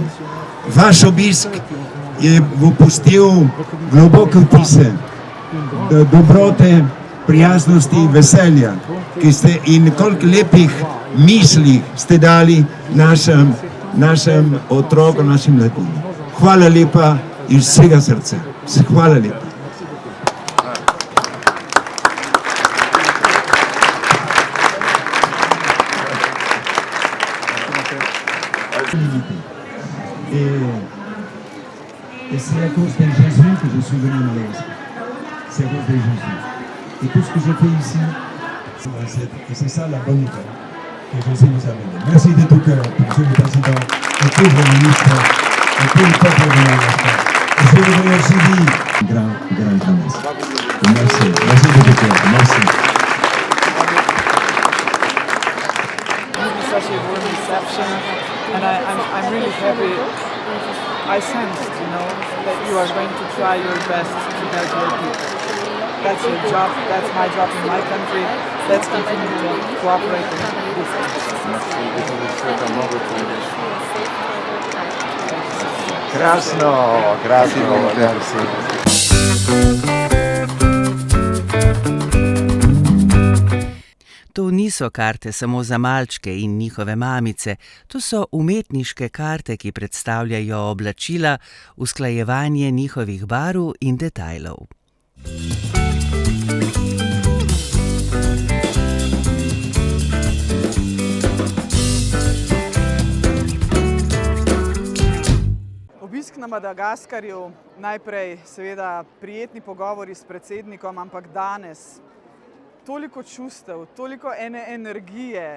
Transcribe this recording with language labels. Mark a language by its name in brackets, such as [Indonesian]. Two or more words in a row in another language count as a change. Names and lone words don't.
[Slovenian] Vaš obisk je pustil globoke vtise, dobrote, prijaznosti, veselja, ki ste in koliko lepih misli ste dali našem otroku, našim mladim. Hvala lepa iz vsega srca. Hvala lepa. [French] Et c'est à cause de Jésus que je suis venu à Madagascar. C'est à cause de Jésus. Et tout ce que je fais ici, c'est ça la bonne nouvelle que Jésus nous a donnée. Merci de tout cœur, Monsieur le Président, et tout le ministre, et tout le peuple de Madagascar. Et je vous remercie grand merci. Merci de tout cœur. Merci. [English] Such a warm reception, and I'm really happy. I sensed, that you are going to try your best to help your people. That's your job, that's my job in my country. Let's continue to cooperate and do [Slovenian] To niso karte samo za malčke in njihove mamice, to so umetniške karte, ki predstavljajo oblačila, usklajevanje njihovih barv in detajlov. Obisk na Madagaskarju, najprej seveda prijetni pogovori s predsednikom, ampak danes toliko čustev, toliko ene energije.